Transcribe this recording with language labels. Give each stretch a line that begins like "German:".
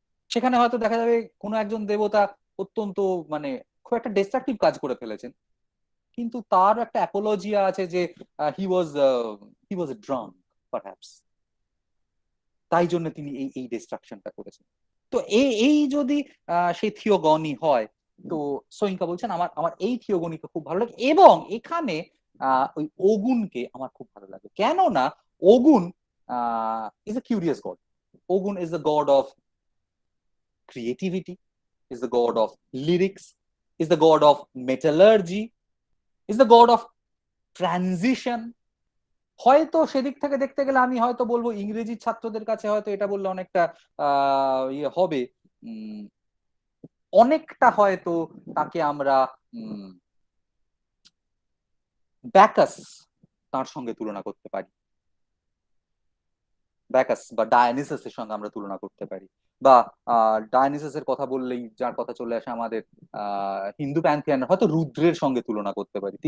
Bangla: সেখানে হয়তো দেখা যাবে কোনো একজন দেবতা অত্যন্ত মানে খুব একটা ডিস্ট্রাকটিভ কাজ করে ফেলেছেন, কিন্তু তার একটা অ্যাপোলজিয়া আছে যে
English: he was he was drunk perhaps,
Bangla: তাই জন্য তিনি এই এই ডিস্ট্রাকশনটা করেছেন। তো এই এই যদি সেই থিওগনি হয়, তো সোয়িঙ্কা বলছেন আমার আমার এই থিওগনিকে খুব ভালো লাগে, এবং এখানে ওই ওগুনকে আমার খুব ভালো লাগে। কেননা
English: Ogun is a curious god. Ogun is the god of creativity, is the god of lyrics, is the god of metallurgy, is the god of transition.
Bangla: হয়তো সেদিক থেকে দেখতে গেলে আমি হয়তো বলবো ইংরেজি ছাত্রদের কাছে হয়তো এটা বললে অনেকটা ইয়ে হবে, অনেকটা হয়তো তাকে আমরা ব্যাকাস তার সঙ্গে তুলনা করতে পারি, ব্যাকাস বা ডায়োনিসাসের সঙ্গে আমরা তুলনা করতে পারি, বা ডায়োনিসাসের কথা বললেই যার কথা চলে আসে আমাদের হিন্দু প্যান্থিয়ান, হয়তো রুদ্রের সঙ্গে তুলনা করতে পারি।